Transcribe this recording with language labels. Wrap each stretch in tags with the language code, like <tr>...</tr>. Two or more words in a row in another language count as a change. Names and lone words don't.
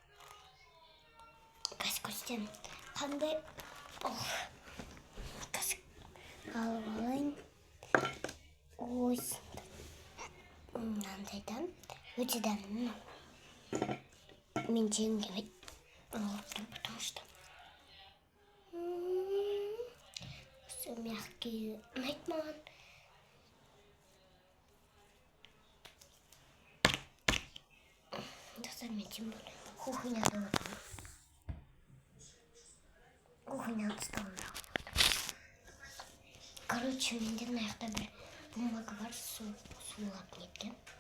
<kk>Көстен қандай алып алайын. Мынандайдан өте дәмді. Мен жегім келмейді.</kk> <ru>Потому что все мягкие.</ru> <kk>Ұнайды маған. Достар, мен</kk> <ru>тем более</ru> <kk>кухняда отырмын. Кухняның столында. Короче, менде мына жақта бір бумага бар, сулап неткен.</kk>